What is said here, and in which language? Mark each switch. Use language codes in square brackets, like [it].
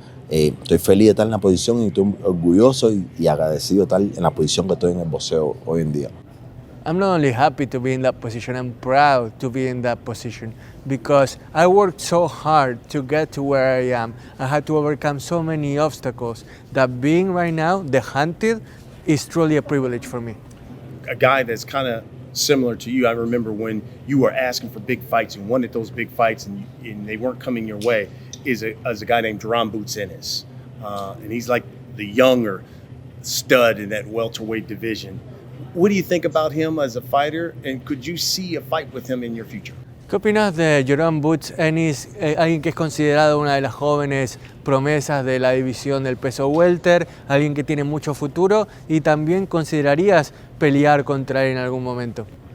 [es] Estoy feliz de estar en la posición y estoy orgulloso y agradecido de estar en la posición que estoy en el boxeo hoy en día. [en] I'm not only happy to be in that position, I'm proud to be in that position because I worked so hard to get to where I am. I had to overcome so many obstacles that being right now the hunted is truly a privilege for me. A guy that's kind of similar to you, I remember when you were asking for big fights and wanted those big fights and they weren't coming your way, is a guy named Jermell Butzenis. And he's like the younger stud in that welterweight division. What do you think about him as a fighter, and could you see a fight with him in your future? [es] ¿Qué opinas de Butzenis, alguien que es considerado una de las jóvenes promesas de la división del peso welter, alguien que tiene mucho futuro y también considerarías pelear contra él en algún momento?